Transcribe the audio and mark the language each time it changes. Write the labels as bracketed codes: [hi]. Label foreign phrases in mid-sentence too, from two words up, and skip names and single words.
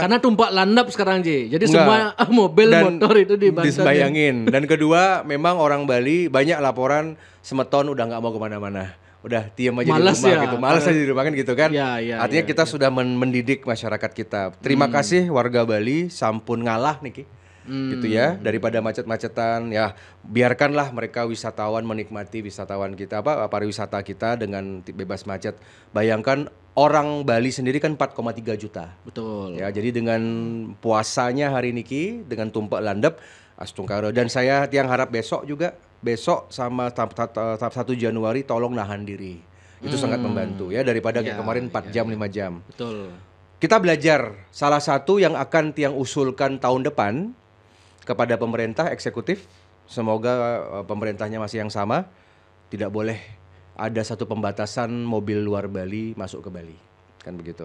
[id] karena tumpak landap sekarang jadi semua mobil motor itu dibayangin. Dan kedua, memang orang Bali banyak laporan semeton udah nggak mau kemana-mana, udah diam aja malas di rumah ya. gitu, malas aja di rumah kan gitu kan. Artinya kita sudah mendidik masyarakat kita. Terima kasih warga Bali, [ban] sampun ngalah [id] nih gitu ya, daripada macet-macetan ya, biarkanlah mereka wisatawan menikmati wisatawan kita pariwisata kita dengan bebas macet. Bayangkan orang Bali sendiri kan 4,3 juta. Betul. Ya, jadi dengan puasanya hari niki dengan tumpak landep Astungkara, dan saya Tiang harap besok sama 1 Januari tolong nahan diri. Itu sangat membantu ya, daripada kayak kemarin 4 jam 5 jam. Betul. Kita belajar, salah satu yang akan Tiang usulkan tahun depan kepada pemerintah eksekutif, semoga pemerintahnya masih yang sama, tidak boleh ada satu pembatasan mobil luar Bali masuk ke Bali, kan begitu.